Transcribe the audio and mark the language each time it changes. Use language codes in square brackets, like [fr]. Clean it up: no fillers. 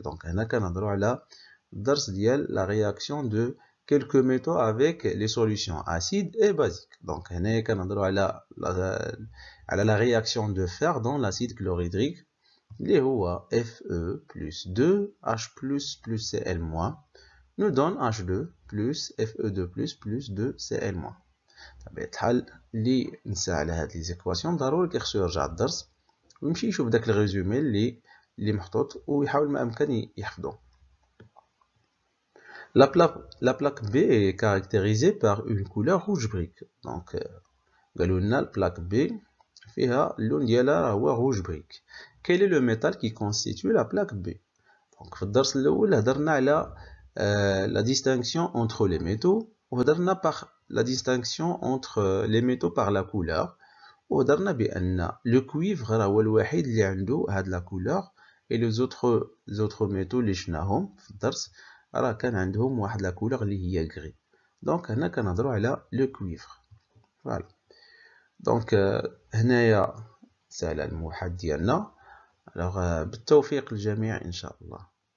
[fr] Donc, on a la réaction de quelques métaux avec les solutions acides et basiques. Donc, on a la réaction de fer dans l'acide chlorhydrique. Les Fe plus 2H plus Cl- nous donne H2 plus Fe2 plus 2Cl-. [ar] بطبيعة الحال اللي نسى على هاد لي زيكواسيون ضروري كيخصو يرجع الدرس ويمشي يشوف داك الريزومي اللي محطوط ويحاول ما امكن يحفظو. [fr] La plaque B est caractérisée par une couleur rouge brique. [ar] Donc قالوا لنا البلاك B فيها اللون ديالها هو [fr] rouge brique. Quel est le métal qui constitue la plaque B? Donc [ar] في الدرس الاول هضرنا على [fr] la distinction entre les métaux وهضرنا par la distinction entre les métaux par la couleur [ar] وهضرنا بأن [fr] le cuivre [ar] هو الوحيد اللي عنده هاد [fr] la couleur et les autres métaux [ar] اللي شفناهم في الدرس راه كان عندهم واحد [fr] la couleur [ar] اللي هي [fr] gris. donc [ar] هنا كنهضروا على [fr] le cuivre. voilà. [ar] donc هنايا سال الموحد ديالنا. alors بالتوفيق للجميع إن شاء الله.